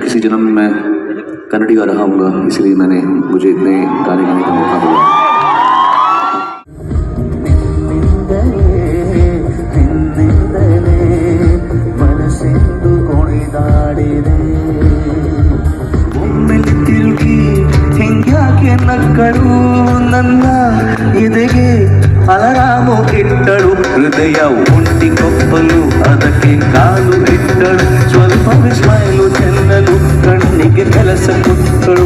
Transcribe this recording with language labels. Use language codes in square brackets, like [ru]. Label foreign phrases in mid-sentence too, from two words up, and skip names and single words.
[hi] किसी जन्म में मैं कन्नड़ी गा रहा हूँगा, इसलिए मुझे इतने गाने गाने का मौका मिला। [kn] ನಕ್ಕಳು ನನ್ನ ಎದೆಗೆ ಅಲರಾಮು ಇಟ್ಟಳು, ಹೃದಯ ಒಂಟಿ ಕೊಪ್ಪಲು ಅದಕ್ಕೆ ಕಾಲು ಇಟ್ಟಳು, ಸ್ವಲ್ಪ ಸ್ಮೈಲು ಚೆನ್ನಲು ಕಣ್ಣಿಗೆ ಕೆಲಸ ಕೊಟ್ಟಳು.